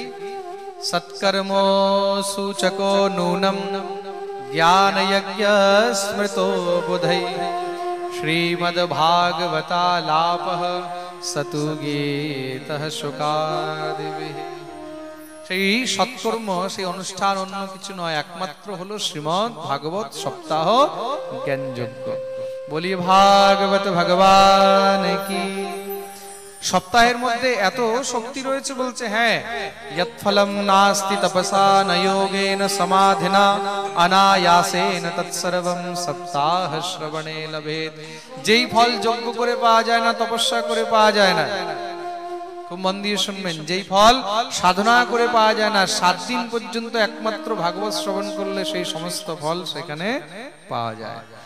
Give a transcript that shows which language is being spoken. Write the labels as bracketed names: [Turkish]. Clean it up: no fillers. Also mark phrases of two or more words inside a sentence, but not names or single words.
[Sanskrit] সৎকর্ম সূচকো নূনম জ্ঞান যজ্ঞ স্মৃতো বুধৈ শ্রীমদ ভাগবতালাপঃ সতু গীতঃ শুকাদিবিঃ। [Bangla] সেই সৎকর্ম, সেই অনুষ্ঠান অন্য কিছু নয়, একমাত্র হলো শ্রীমদ ভাগবত সপ্তাহ জ্ঞান যজ্ঞ। বলি ভাগবত ভগবান কি। সপ্তাহের মধ্যে এত শক্তি রয়েছে, বলছে হ্যাঁ, [Sanskrit] যৎ ফলম নাস্তি তপসা ন যোগেন সমাধিনা অনায়াসেন তৎসর্বং সপ্তাহ শ্রবণে লভেত। [Bangla] যেই ফল যজ্ঞ করে পাওয়া যায় না, তপস্যা করে পাওয়া যায় না, খুব মন দিয়ে শুনবেন, যেই ফল সাধনা করে পাওয়া যায় না, 7 দিন পর্যন্ত একমাত্র ভাগবত শ্রবণ করলে সেই সমস্ত ফল সেখানে পাওয়া যায়।